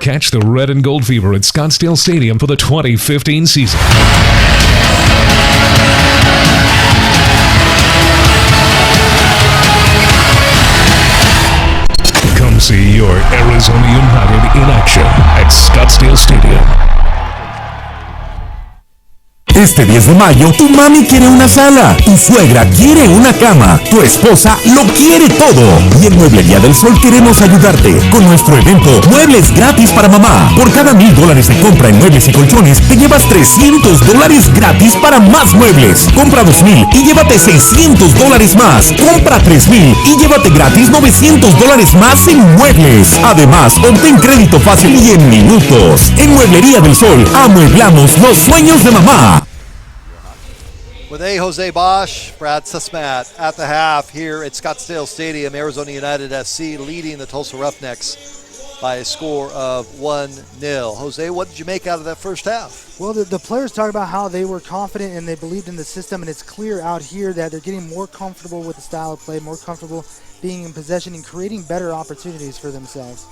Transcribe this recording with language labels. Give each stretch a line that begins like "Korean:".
English: Catch the red and gold fever at Scottsdale Stadium for the 2015 season. Come see your Arizona United in action at Scottsdale Stadium.
Spanish: Este 10 de mayo, tu mami quiere una sala, tu suegra quiere una cama, tu esposa lo quiere todo. Y en Mueblería del Sol queremos ayudarte con nuestro evento Muebles Gratis para Mamá. Por cada $1,000 de compra en muebles y colchones, te llevas $300 gratis para más muebles. Compra 2,000 y llévate $600 más. Compra 3,000 y llévate gratis $900 más en muebles. Además, obtén crédito fácil y en minutos. En Mueblería del Sol, amueblamos los sueños de mamá.
English: With Jose Bosch, Brad Sussmat at the half here at Scottsdale Stadium, Arizona United FC leading the Tulsa Roughnecks by a score of 1-0. Jose, what did you make out of that first half? Well, the players talked about how they were confident and they believed in the system, and it's clear out here that they're getting more comfortable with the style of play, more comfortable being in possession and creating better opportunities for themselves.